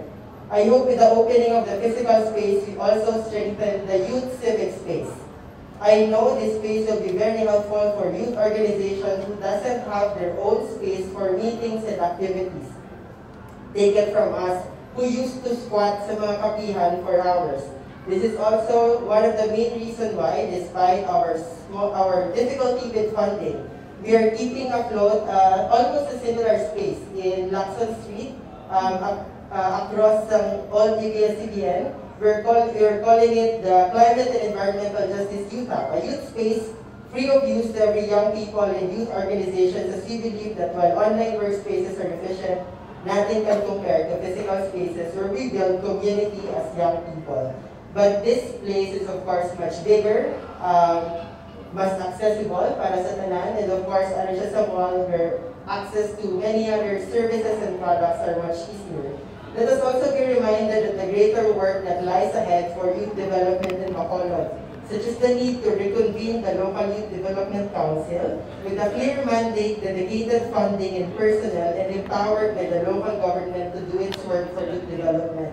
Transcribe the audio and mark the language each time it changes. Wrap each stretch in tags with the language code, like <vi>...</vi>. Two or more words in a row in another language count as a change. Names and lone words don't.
<en>I hope with the opening of the physical space, we also strengthen the youth civic space. I know this space will be very helpful for youth organizations who doesn't have their own space for meetings and activities. Take it from us, who used to squat</en> <hil>sa mga kapihan</hil> <en>for hours. This is also one of the main reasons why, despite our difficulty with funding, we are keeping afloat almost a similar space in Lacson Street, across all ABS-CBN. We're calling it the Climate and Environmental Justice Youth Hub, a youth space free of use to every young people and youth organizations, as we believe that while online workspaces are efficient, nothing can compare to physical spaces where we build community as young people. But this place is of course much bigger,</en> <hil>mas accessible para sa tanan,</hil> <en>and of course</en> <hil>ano siya sa</hil> <en>mall where access to many other services and products are much easier. Let us also be reminded of the greater work that lies ahead for youth development in Bacolod, such as the need to reconvene the local Youth Development Council with a clear mandate, dedicated funding and personnel, and empowered by the local government to do its work for youth development.</en>